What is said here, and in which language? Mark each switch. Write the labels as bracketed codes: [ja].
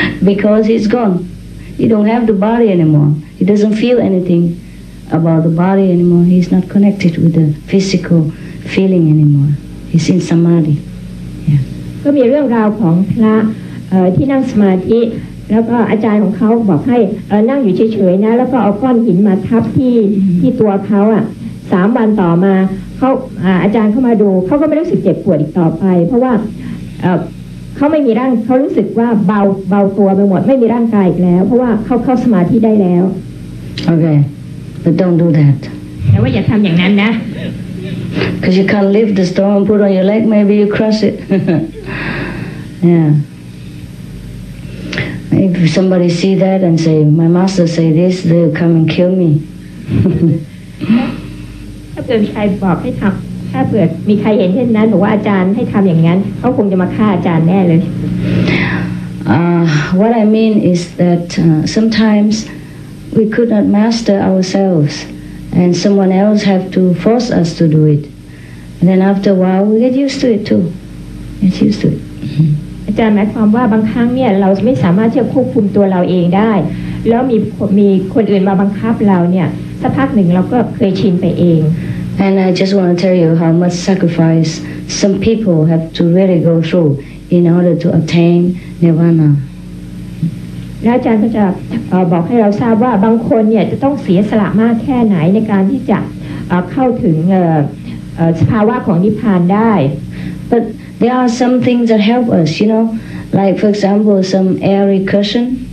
[en] Because he's gone. He don't have the body anymore. He doesn't feel anything about the body anymore. He's not connected with the physical feeling anymore. He's in samadhi. Yeah. [th] ก็มีเรื่องราวของพระที่นั่งสมาธิแล้วก็อาจารย์ของเขาบอกให้นั่งอยู่เฉยๆนะแล้วก็เอาก้อนหินมาทับที่ตัวเขา3 วันต่อมาเขาอาจารย์เข้ามาดูเขาก็ไม่รู้สึกเจ็บปวดอีกต่อไปเพราะว่าเขาไม่มีร่างเขารู้สึกว่าเบาตัวไปหมดไม่มีร่างกายอีกแล้วเพราะว่าเขาเข้าสมาธิได้แล้ว [en] Okay, but don't do that. [th] แต่ว่าอย่าทำอย่างนั้นนะ [en] Because you can't lift the stone and put on your leg, maybe you crush it. Yeah. If somebody see that and say, my master say this, they'll come and kill me. [th] ถ้าเกิดใครบอกให้ทำถ้าเกิดมีใครเห็นเช่นนั้นบอกว่าอาจารย์ให้ทำอย่างนั้นเขาคงจะมาฆ่าอาจารย์แน่เลย [en] What I mean is that sometimes we could not master ourselves and someone else have to force us to do it. And then after a while we get used to it too. Get used to it. [th] อาจารย์หมายความว่าบางครั้งเนี่ยเราไม่สามารถที่จะควบคุมตัวเราเองได้แล้วมีคนอื่นมาบังคับเราเนี่ยสักพักหนึ่งเราก็เคยชินไปเอง [en] And I just want to tell you how much sacrifice some people have to really go through in order to attain nirvana. [th] แล้วอาจารย์ก็จะบอกให้เราทราบว่าบางคนเนี่ยจะต้องเสียสละมากแค่ไหนในการที่จะเข้าถึงสภาวะของนิพพานได้ [en] But there are some things that help us, like for example some airy cushion.